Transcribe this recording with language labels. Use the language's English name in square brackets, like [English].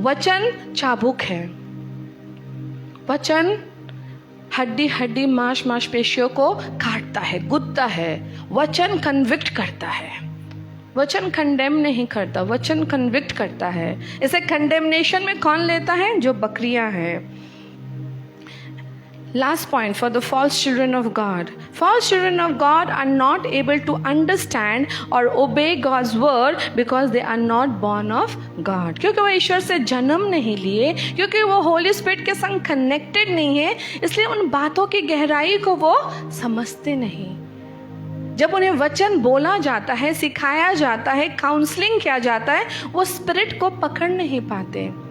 [Hindi] वचन चाबुक है, वचन हड्डी हड्डी मांस मांसपेशियों को काटता है, गुदता है। वचन कन्विक्ट करता है, वचन कंडेम नहीं करता, वचन कन्विक्ट करता है। इसे कंडेमनेशन में कौन लेता है? जो बकरियां हैं। [English] Last point for the false children of God. False children of God are not able to understand or obey God's word because they are not born of God. [Hindi] क्योंकि वो ईश्वर से जन्म नहीं लिए, क्योंकि वो होली स्पिरिट के संग कनेक्टेड नहीं है, इसलिए उन बातों की गहराई को वो समझते नहीं। जब उन्हें वचन बोला जाता है, सिखाया जाता है, काउंसलिंग किया जाता है, वो स्पिरिट को पकड़ नहीं पाते।